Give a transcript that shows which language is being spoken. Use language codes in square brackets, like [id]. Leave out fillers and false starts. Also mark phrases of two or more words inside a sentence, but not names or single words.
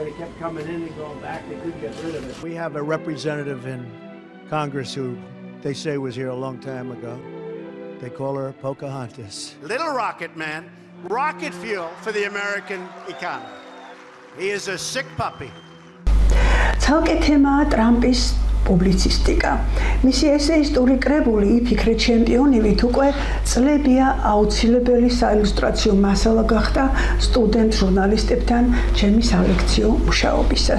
[en] It kept coming in and going back. They couldn't get rid of it. We have a representative in Congress who they say was here a long time ago. They call her Pocahontas. Little Rocket Man, rocket fuel for the American economy. He is a sick puppy. [ka] ცალკე თემაა ტრამპის პუბლიცისტიკა. მისი ესეისტური კრებული „იფიქრე ჩემპიონივით“ უკვე წლებია აუცილებელი საილუსტრაციო მასალა გახდა სტუდენტ ჟურნალისტებთან ჩემი სალექციო მუშაობისას.